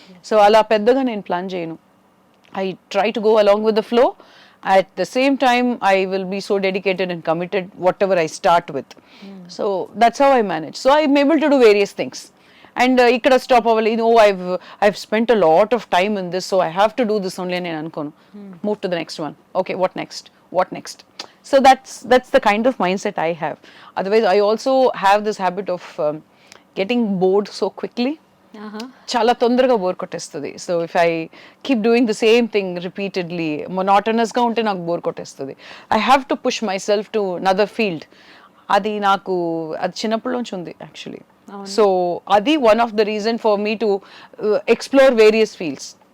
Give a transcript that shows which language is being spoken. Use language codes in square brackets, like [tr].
[te] So అలా పెద్దగా నేను ప్లాన్ చేయను. [en] I try to go along with the flow. At the same time, I will be so dedicated and committed whatever I start with. So that's how I manage. So I'm able to do various things. And [te] ikkada stop avali, [en] I've spent a lot of time in this, so I have to do this only and [te] ankonu. [en] Move to the next one. Okay, what next? So that's the kind of mindset I have. Otherwise, I also have this habit of getting bored so quickly. [te] చాలా తొందరగా bore కొట్టేస్తుంది. [en] so if I keep doing the same thing repeatedly, [te] మొనాటనస్గా ఉంటే నాకు bore కొట్టేస్తుంది. [en] I have to push myself to another field. [te] అది చిన్నప్పటిలోంచి ఉంది actually. [en] So అది one of the reason for me to explore various fields.